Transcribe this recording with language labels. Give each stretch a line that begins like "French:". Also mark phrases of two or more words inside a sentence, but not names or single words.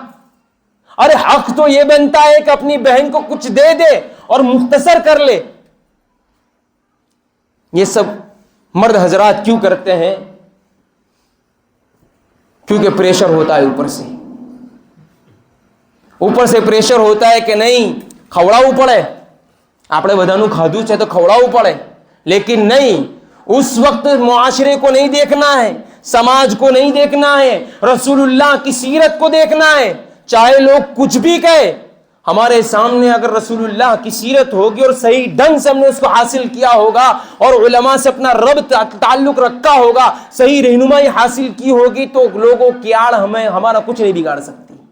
Urdu: ارے حق تو یہ بنتا ہے کہ اپنی بہن کو کچھ دے دے اور مختصر کر لے. یہ سب مرد حضرات کیوں کرتے ہیں؟ کیونکہ پریشر ہوتا ہے اوپر سے پریشر ہوتا ہے کہ نہیں
Gujarati: ખવડાવવું પડે. આપણે બધાનું ખાધું છે તો ખવડાવવું પડે.
Urdu: لیکن نہیں، اس وقت معاشرے کو نہیں دیکھنا ہے، سماج کو نہیں دیکھنا ہے، رسول اللہ کی سیرت کو دیکھنا ہے. چاہے لوگ کچھ بھی کہے، ہمارے سامنے اگر رسول اللہ کی سیرت ہوگی اور صحیح ڈھنگ سے ہم نے اس کو حاصل کیا ہوگا اور علماء سے اپنا ربط تعلق رکھا ہوگا، صحیح رہنمائی حاصل کی ہوگی، تو لوگوں کی آڑ ہمارا کچھ نہیں بگاڑ سکتی.